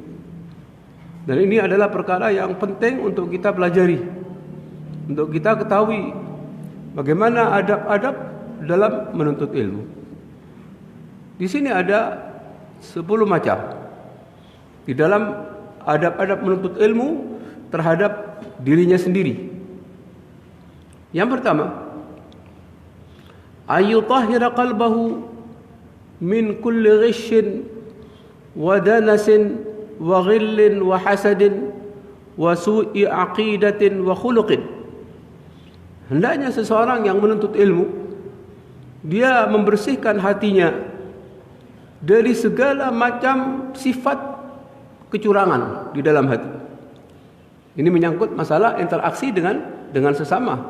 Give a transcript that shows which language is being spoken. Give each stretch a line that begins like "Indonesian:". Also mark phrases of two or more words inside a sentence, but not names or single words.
Indonesian: Dan ini adalah perkara yang penting untuk kita pelajari, untuk kita ketahui bagaimana adab-adab dalam menuntut ilmu. Di sini ada 10 macam. Di dalam adab-adab menuntut ilmu terhadap dirinya sendiri. Yang pertama,
Arabic: أن يطهر قلبه من كل غش ودنس وغل وحسد وسوء عقيدة وخلق.
Indonesian: Hendaknya seseorang yang menuntut ilmu, dia membersihkan hatinya dari segala macam sifat kecurangan di dalam hati. Ini menyangkut masalah interaksi dengan sesama.